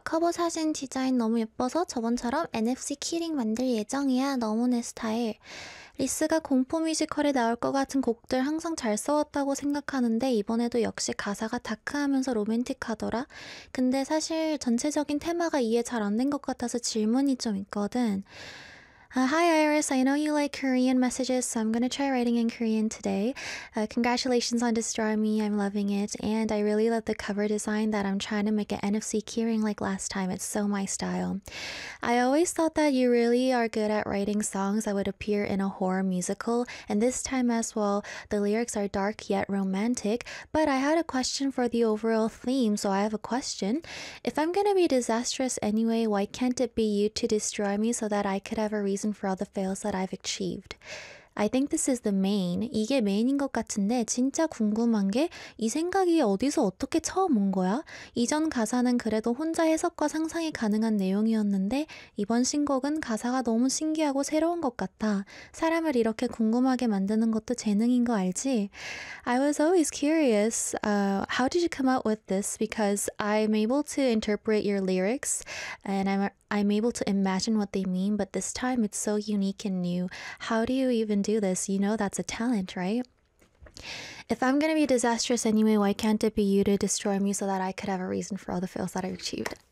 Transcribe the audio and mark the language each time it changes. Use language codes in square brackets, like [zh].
[ko] 커버 사진 디자인 너무 예뻐서 저번처럼 NFC 키링 만들 예정이야. 너무 내 스타일. 리스가 공포 뮤지컬에 나올 것 같은 곡들 항상 잘 써왔다고 생각하는데 이번에도 역시 가사가 다크하면서 로맨틱하더라. 근데 사실 전체적인 테마가 이해 잘 안 된 것 같아서 질문이 좀 있거든. [en] Hi Iris, I know you like Korean messages, so I'm going to try writing in Korean today. Congratulations on Destroy Me, I'm loving it. And I really love the cover design that I'm trying to make an NFC keyring like last time. It's so my style. I always thought that you really are good at writing songs that would appear in a horror musical. And this time as well, the lyrics are dark yet romantic. But I had a question for the overall theme, so I have a question. If I'm going to be disastrous anyway, why can't it be you to destroy me so that I could have a reason for all the fails that I've achieved. I think this is the main. [ko] 이게 메인인 것 같은데 진짜 궁금한 게 이 생각이 어디서 어떻게 처음 온 거야? 이전 가사는 그래도 혼자 해석과 상상이 가능한 내용이었는데 이번 신곡은 가사가 너무 신기하고 새로운 것 같아. 사람을 이렇게 궁금하게 만드는 것도 재능인 거 알지? [en] I was always curious. How did you come up with this? Because I'm able to interpret your lyrics and I'm able to imagine what they mean, but this time it's so unique and new. How do you even do this? You know that's a talent, right? If I'm gonna be disastrous anyway, why can't it be you to destroy me so that I could have a reason for all the fails that I've achieved?